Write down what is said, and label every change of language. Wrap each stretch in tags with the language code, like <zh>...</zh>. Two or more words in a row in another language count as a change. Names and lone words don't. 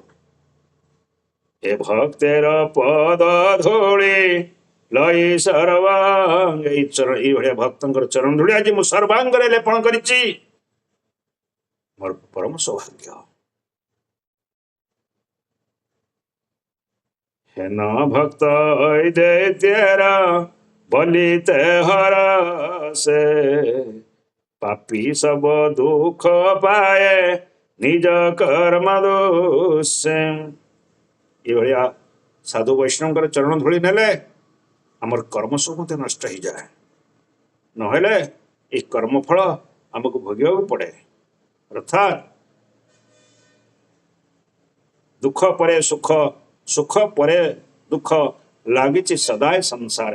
<bn>এ ভক্তের পদ ধূলি লই সর্বাঙ্গ,</bn> <or>ଏଇଭଳିଆ ଭକ୍ତଙ୍କର ଚରଣ ଧୂଳି ଆଜି ମୁଁ ସର୍ବାଙ୍ଗରେ ଲେପନ କରିଛି, ମୋର ପରମ ସୌଭାଗ୍ୟ।</or> <bn>হেন ভক্ত অদ্বৈতের বলিতে হরসে, পাপী সব দুঃখ পায়ে নিজ কর্ম দোষে।</bn> <or>ଏଇଭଳିଆ ସାଧୁ ବୈଷ୍ଣବଙ୍କର ଚରଣ ଧୂଳି ନେଲେ ଆମର କର୍ମ ସବୁ ମଧ୍ୟ ନଷ୍ଟ ହେଇଯାଏ, ନହେଲେ ଏଇ କର୍ମଫଳ ଆମକୁ ଭୋଗିବାକୁ ପଡେ। ଅର୍ଥାତ୍ ଦୁଃଖ ପରେ ସୁଖ, ସୁଖ ପରେ ଦୁଃଖ ଲାଗିଛି ସଦାଏ ସଂସାରେ।</or>